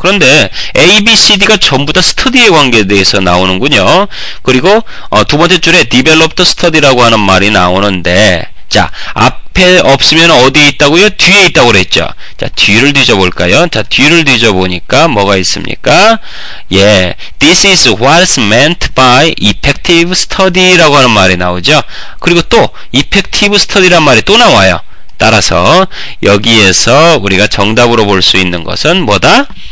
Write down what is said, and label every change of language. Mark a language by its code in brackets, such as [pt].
[ko] 그런데 A, B, C, D가 전부 다 study의 관계에 대해서 나오는군요. 그리고 두 번째 줄에 [en] develop the study [ko] 라고 하는 말이 나오는데, 자, 앞에 없으면 어디에 있다고요? 뒤에 있다고 그랬죠. 자, 뒤를 뒤져볼까요? 자, 뒤를 뒤져보니까 뭐가 있습니까? 예, [en] this is what's meant by effective study [ko] 라고 하는 말이 나오죠. 그리고 또 effective study란 말이 또 나와요. 따라서 여기에서 우리가 정답으로 볼 수 있는 것은 뭐다?